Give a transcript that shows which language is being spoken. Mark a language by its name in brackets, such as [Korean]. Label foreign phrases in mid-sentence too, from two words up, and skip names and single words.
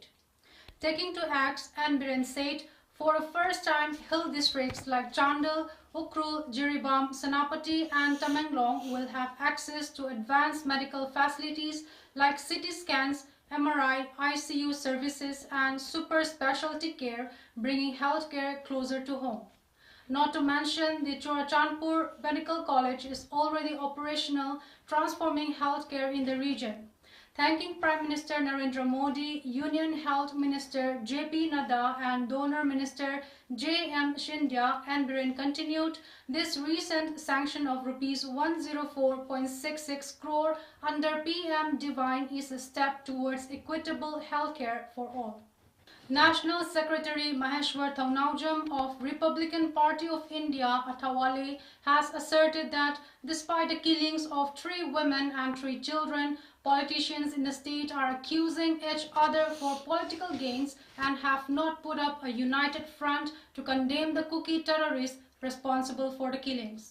[English] Taking to acts, Biren said, for the first time, hill districts like Chandel, Ukhrul, Jiribam, Senapati and Tamenglong will have access to advanced medical facilities like CT scans, MRI, ICU services and super specialty care, bringing healthcare closer to home. Not to mention, the Churachandpur Medical College is already operational, transforming healthcare in the region. Thanking Prime Minister Narendra Modi, Union Health Minister J.P. Nadda and Donor Minister J.M. Shindya, Biren continued, this recent sanction of Rs 104.66 crore under PM Divine is a step towards equitable healthcare for all. National Secretary Maheshwar Thaunawjam of Republican Party of India, Athawale, has asserted that despite the killings of 3 women and 3 children, politicians in the state are accusing each other for political gains and have not put up a united front to condemn the Kuki terrorists responsible for the killings.